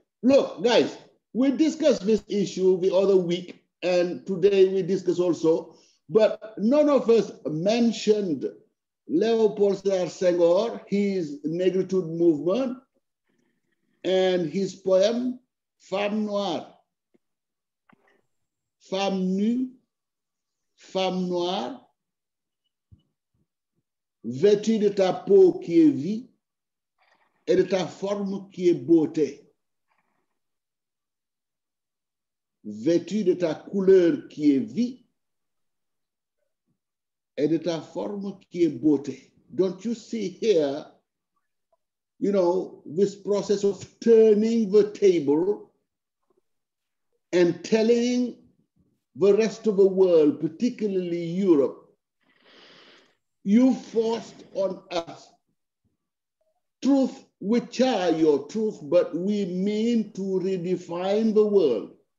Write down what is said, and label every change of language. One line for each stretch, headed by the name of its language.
English: Look, guys, we discussed this issue the other week, and today we discuss also, but none of us mentioned Leopold Sédar Senghor, his negritude movement, and his poem, Femme Noire.
French: Femme nue, femme noire, vêtue de ta peau qui est vie et de ta forme qui est beauté. Vêtue de ta couleur qui est vie et de ta forme qui est beauté.
English: Don't you see here, you know, this process of turning the table and telling the rest of the world, particularly Europe, you forced on us truth which are your truth, but we mean to redefine the world.